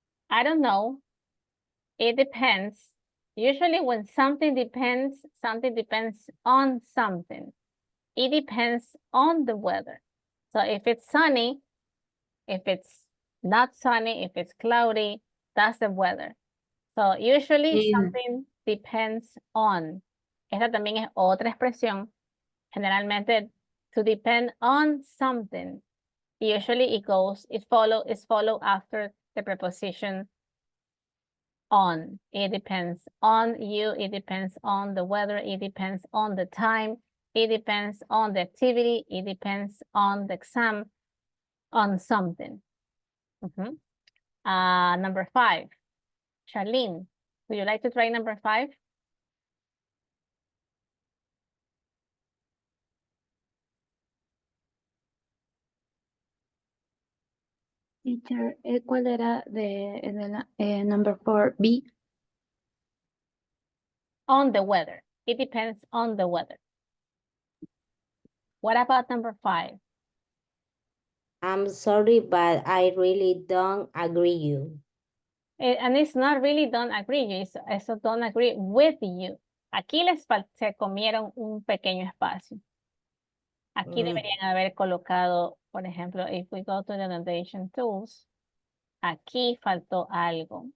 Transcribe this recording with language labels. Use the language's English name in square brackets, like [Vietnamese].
[English] I don't know. It depends. Usually when something depends on something. It depends on the weather. So if it's sunny, if it's not sunny, if it's cloudy, that's the weather. So usually something depends on. [Spanish] Esta también es otra expresión. Generalmente [English] to depend on something. Usually it follow after the preposition on. It depends on you. It depends on the weather. It depends on the time. It depends on the activity. It depends on the exam, on something. Number 5. Charlene, would you like to try number 5? Teacher, [Spanish] ¿cuál era [English] number 4B? On the weather. It depends on the weather. What about number 5? I'm sorry, but I really don't agree you. And it's not really don't agree you, it's don't agree with you. [Spanish] Aquí se comieron un pequeño espacio. Aquí deberían haber colocado, por ejemplo, [English] if we go to the annotation tools, [Spanish] aquí faltó algo.